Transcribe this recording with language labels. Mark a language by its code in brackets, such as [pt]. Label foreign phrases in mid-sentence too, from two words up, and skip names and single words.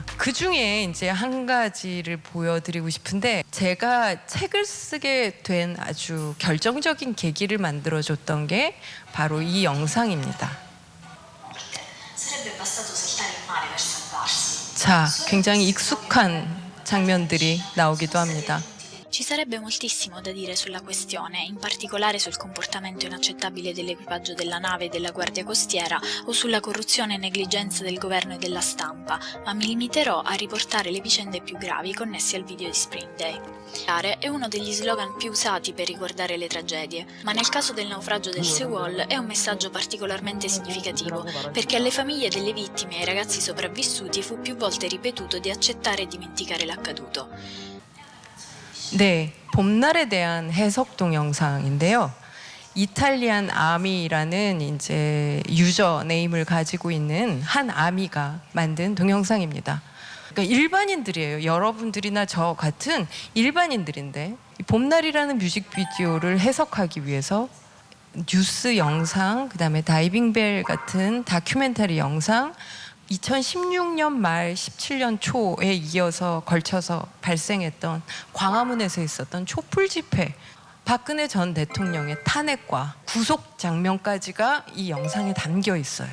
[ko] 그 중에 이제 한 가지를 보여드리고 싶은데 제가 책을 쓰게 된 아주 결정적인 계기를 만들어줬던 게 바로 이 영상입니다. 자, 굉장히 익숙한 장면들이 나오기도 합니다. [it] Ci sarebbe moltissimo da dire sulla questione, in particolare sul comportamento inaccettabile dell'equipaggio della nave e della guardia costiera o sulla corruzione e negligenza del governo e della stampa, ma mi limiterò a riportare le vicende più gravi connesse al video di Spring Day. È uno degli slogan più usati per ricordare le tragedie, ma nel caso del naufragio del Sewol è un messaggio particolarmente significativo, perché alle famiglie delle vittime e ai ragazzi sopravvissuti fu più volte ripetuto di accettare e dimenticare l'accaduto. [ko] 네, 봄날에 대한 해석 동영상인데요. 이탈리안 아미라는 이제 유저 네임을 가지고 있는 한 아미가 만든 동영상입니다. 그러니까 일반인들이에요. 여러분들이나 저 같은 일반인들인데 봄날이라는 뮤직비디오를 해석하기 위해서 뉴스 영상, 그다음에 다이빙벨 같은 다큐멘터리 영상, 2016년 말 17년 초에 이어서 걸쳐서 발생했던 광화문에서 있었던 촛불 집회, 박근혜 전 대통령의 탄핵과 구속 장면까지가 이 영상에 담겨 있어요.